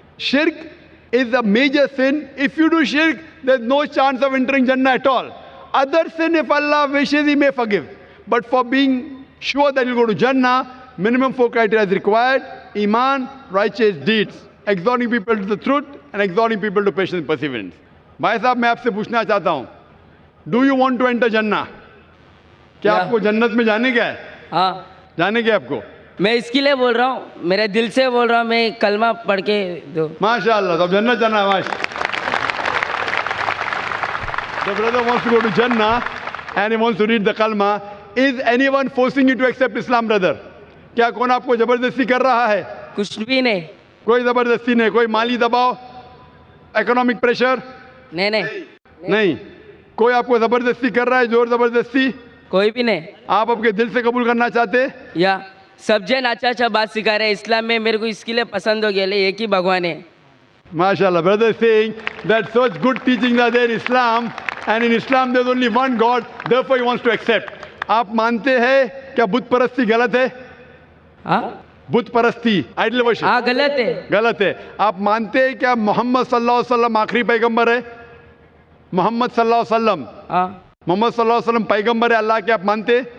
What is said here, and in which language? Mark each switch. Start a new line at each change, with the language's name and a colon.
English: Shirk is a major sin. If you do shirk, there's no chance of entering Jannah at all. Other sin, if Allah wishes, He may forgive. But for being sure that you'll go to Jannah, minimum 4 criteria is required: Iman, righteous deeds, exhorting people to the truth, and exhorting people to patience and perseverance.
Hindi: भाई साहब, मैं आपसे पूछना चाहता हूँ,
English: Do you want to enter Jannah?
Hindi: क्या आपको जन्नत में जाने का है? हाँ, जाने का है आपको? मैं इसके लिए बोल रहा हूँ, मेरे दिल से बोल रहा हूँ, मैं कलमा पढ़ के दो। माशाअल्लाह, तो जन्नत जाना है माश.
English: The brother wants to go to Jannah and he wants to read the kalma. Is anyone forcing you to accept Islam, brother?
Hindi: क्या कौन आपको जबरदस्ती कर रहा है? कुछ भी नहीं। कोई जबरदस्ती नहीं, कोई माली दबाव, इकोनॉमिक प्रेशर? नहीं. कोई आपको जबरदस्ती कर रहा है, जोर जबरदस्ती? कोई भी नहीं। आप आपके दिल से कबूल करना चाहते? या सब जन अच्छा बात सिखा रहे हैं इस्लाम में, मेरे को इसके लिए पसंद हो गया, ले एक ही भगवान है.
English: Mashallah, brother is saying that such good teachings are there in Islam, and in Islam there's only one God, therefore he wants to accept.
Hindi: आप मानते हैं क्या बुत परस्ती गलत है? हाँ, बुत परस्ती, आइडल वर्शिप? हाँ, गलत है. गलत है. आप मानते हैं क्या मोहम्मद सल्लल्लाहु अलैहि वसल्लम आखिरी पैगंबर है? मोहम्मद सल्लल्लाहु अलैहि वसल्लम, हाँ, मोहम्मद सल्लल्लाहु अलैहि वसल्लम पैगंबर है अल्लाह के, आप मानते?